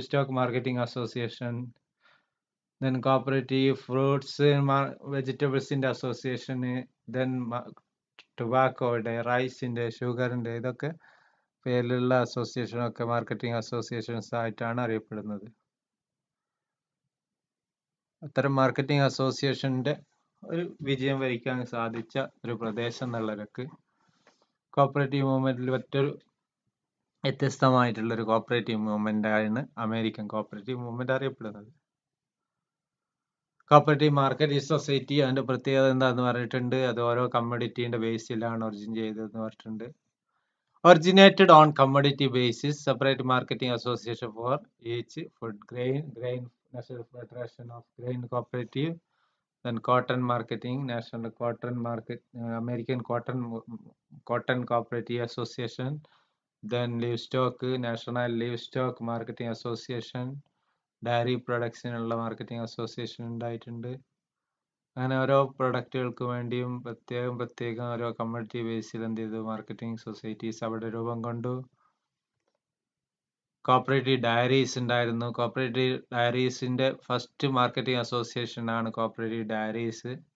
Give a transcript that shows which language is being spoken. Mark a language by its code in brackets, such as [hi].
[en] Marketing Association, then Cooperative Fruits and Vegetables in the Association, then Tobacco, Rice in the Sugar in the [ml] ഇതൊക്കെ പേരിലുള്ള അസോസിയേഷനൊക്കെ marketing associations ആയിട്ടാണ് അറിയപ്പെടുന്നത്. അത്തരം marketing അസോസിയേഷന്റെ ഒരു വിജയം വരിക്കാൻ സാധിച്ച ഒരു പ്രദേശം എന്നുള്ളവർക്ക് കോപ്പറേറ്റീവ് മൂവ്മെന്റിൽ മറ്റൊരു വ്യത്യസ്തമായിട്ടുള്ള ഒരു കോപ്പറേറ്റീവ് മൂവ്മെന്റ് ആണ് അമേരിക്കൻ കോപ്പറേറ്റീവ് മൂവ്മെന്റ് അറിയപ്പെടുന്നത്. കോപ്പറേറ്റീവ് മാർക്കറ്റ് സൊസൈറ്റി അതിന്റെ പ്രത്യേകത എന്താന്ന് പറഞ്ഞിട്ടുണ്ട്. അത് ഓരോ കമ്മോഡിറ്റിന്റെ ബേസിലാണ് ഒറിജിൻ ചെയ്തതെന്ന് പറഞ്ഞിട്ടുണ്ട്. [en] Originated on commodity basis, separate marketing association for each food grain, National Federation of Grain Cooperative, then cotton marketing, National Cotton Market, American Cotton Cooperative Association, then livestock, National Livestock Marketing Association, [ml] diary പ്രൊഡക്ട്സിനുള്ള marketing association ഉണ്ടായിട്ടുണ്ട്. അങ്ങനെ ഓരോ പ്രൊഡക്റ്റുകൾക്ക് വേണ്ടിയും പ്രത്യേകം ഓരോ community ബേസിൽ എന്ത് ചെയ്തു, marketing societies അവിടെ രൂപം കൊണ്ടു. കോപ്പറേറ്റീവ് ഡയറീസ് ഉണ്ടായിരുന്നു. കോപ്പറേറ്റീവ് ഡയറീസിന്റെ ഫസ്റ്റ് മാർക്കറ്റിംഗ് അസോസിയേഷൻ ആണ് കോപ്പറേറ്റീവ് ഡയറീസ്.